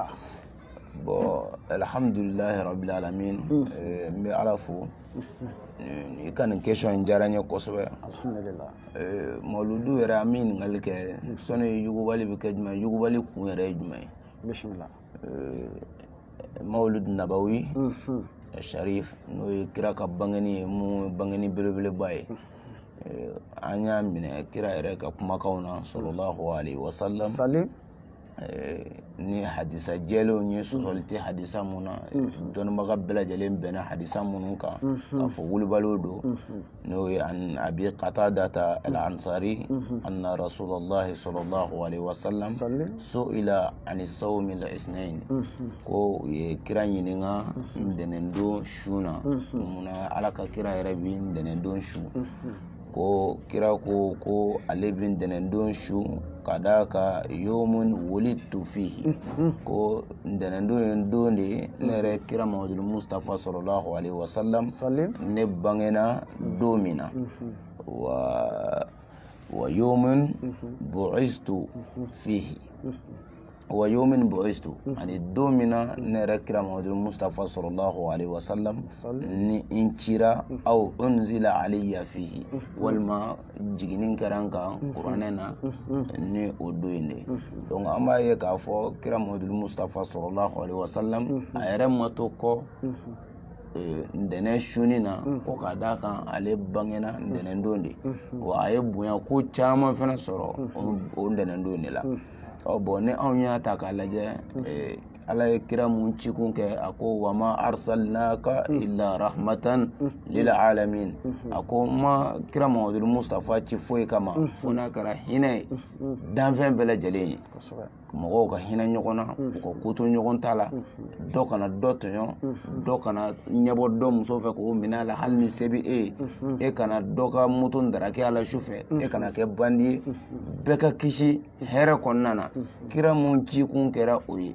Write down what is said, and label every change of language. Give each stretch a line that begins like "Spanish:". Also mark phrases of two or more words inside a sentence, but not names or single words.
Bambara: bon
Arabic: الحمد لله رب العالمين
Bambara: n bɛ Ala fo i ka nin question in diyara n ye kosɛbɛ alhamdulillah mawuludu yɛrɛ an bɛ ɲininkali kɛ sɔnni yugubali bɛ kɛ jumɛn yugubali kun yɛrɛ ye jumɛn ye bisimila mawuludu nabawi Sharif n'o ye kira ka bangeni ye mun ye bangeni belebeleba ye an y'a minɛ kira yɛrɛ ka kumakanw na
Arabic: صلى الله عليه وسلم
Bambara: ni hadisa jɛlenw ye sɔsɔli tɛ hadisa mun na dɔnnibaga bɛɛ lajɛlen bɛnna hadisa minnu kan k'a fɔ wulibaliw don n'o ye
Arabic: عن أبي قتادة الأنصاري أن رسول الله صلى الله عليه وسلم سئل عن صوم الاثنين ko u
Bambara: ye kira ɲininka ntɛnɛndon su na munna Ala ka kira yɛrɛ bi ntɛnɛndon su ko kira ko ale bin dɛnɛndon su ka d'a ka
Arabic: يوم ولدت فيه
Bambara: ko dɛnɛndon ye don de ye ne yɛrɛ kira Mahamadu Mustafa
Arabic: صلى الله عليه وسلم
Bambara: ne bangena don min na
Arabic: ويوم بعثت فيه ويوم بعثت عن
Bambara: don min na ne yɛrɛ kira Mahamadu Mustafa
Arabic: صلى الله عليه وسلم
Bambara: ni in cira
Arabic: أو أنزل علي فيه
Bambara: walma jiginin kɛra n kan kuranɛ na ni o don in de donc an b'a ye k'a fɔ kira Mahamadu Mustafa
Arabic: صلى الله عليه وسلم
Bambara: a yɛrɛ ma to kɔ ndɛnɛ suni na ko ka d'a kan ale bangena ndɛnɛndon de wa a ye bonya ko caman fana sɔrɔ o ndɛnɛndon de la bon ni anw y'a ta k'a lajɛ ala ye kira mun cikun kɛ a ko
Arabic: وما أرسلناك إلا رحمة للعالمين
Bambara: a ko ma kira Mahamadu Mustafa ci foyi kama fo n'a kɛra hinɛ ye danfɛn bɛɛ lajɛlen ye mɔgɔw ka hinɛ ɲɔgɔn na u ka ko to ɲɔgɔn ta la dɔ kana dɔ tɔɲɔ dɔ kana ɲɛbɔ dɔ muso fɛ k'o minɛ a la hali ni se bɛ e ye e kana dɔ ka moto ndaraki a la su fɛ e kana kɛ bandi ye bɛɛ ka kisi hɛrɛ kɔnɔna na kira mun cikun kɛra o ye